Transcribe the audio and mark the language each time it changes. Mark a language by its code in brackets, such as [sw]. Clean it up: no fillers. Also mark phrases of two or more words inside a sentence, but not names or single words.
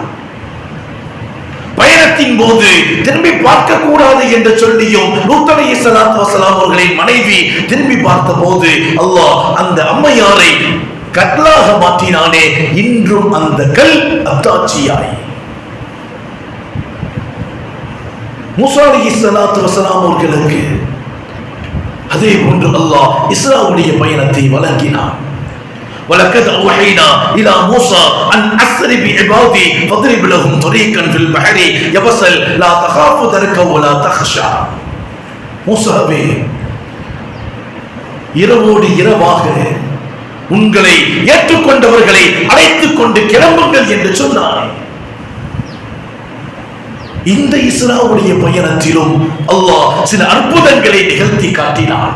[ta] பயணத்தின் போது திரும்பி பார்க்க கூடாது என்று சொல்லியும் லூத் [ar] عليه الصلاة والسلام [ta] அவர்களின் மனைவி திரும்பி பார்த்த போது அல்லாஹ் அந்த அம்மையாரை கல்லாக மாற்றினானே. இன்றும் அந்த கல் அத்தாட்சியாய் மூசா [ar] عليه الصلاة والسلام [ta] அவர்களுக்கு அதே போன்று அல்லாஹ் இஸ்ராவுடைய பயணத்தை வழங்கினார். [ar] وَلَقَدْ أَوْحَيْنَا إِلَى مُوسَى أَنْ أَسْرِ بِعِبَادِي فَاضْرِبْ لَهُمْ طَرِيقًا فِي الْبَحْرِ يَبَسًا لَا تَخَافُ دَرَكًا وَلَا تَخْشَى. [ta] மூசாவே, இரவோடு இரவாக உங்களை ஏற்றுக்கொண்டவர்களை அழைத்துக் கொண்டு கிளம்புங்கள் என்று சொன்னார். இந்த இஸ்ராவுடைய பயணத்திலும் அல்லாஹ் சில அற்புதங்களை நிகழ்த்தி காட்டினார்.